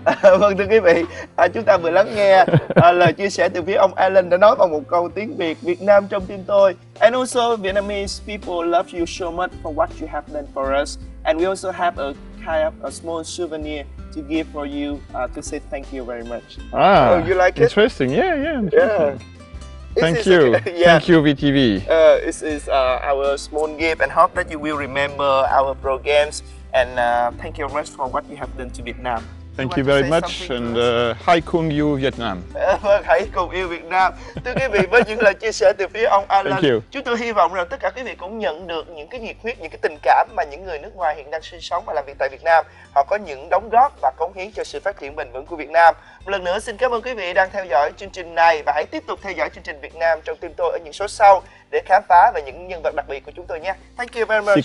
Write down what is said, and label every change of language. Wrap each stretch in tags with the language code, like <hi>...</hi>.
<vi>Vâng, thưa quý vị, chúng ta vừa lắng nghe lời chia sẻ từ phía ông Alan đã nói bằng một câu tiếng Việt: Việt Nam trong tim tôi.</vi> <en>And also Vietnamese people love you so much for what you have done for us. And we also have a kind of a small souvenir to give for you to say thank you very much. You like it? Interesting. Yeah. Thank you. Thank you, VTV. This is our small gift, and hope that you will remember our programs. And thank you very much for what you have done to Vietnam. Thank you very much, and Hai Kung Yu Vietnam.</en> <vi>Vâng, hãy cùng yêu Việt Nam. Thưa quý vị, với những lời chia sẻ từ phía ông Alan, chúng tôi hy vọng rằng tất cả quý vị cũng nhận được những cái nhiệt huyết, những cái tình cảm mà những người nước ngoài hiện đang sinh sống và làm việc tại Việt Nam, họ có những đóng góp và cống hiến cho sự phát triển bền vững của Việt Nam. Một lần nữa xin cảm ơn quý vị đang theo dõi chương trình này, và hãy tiếp tục theo dõi chương trình Việt Nam trong tim tôi ở những số sau để khám phá về những nhân vật đặc biệt của chúng tôi nhé.</vi> <en>Thank you very much.</en>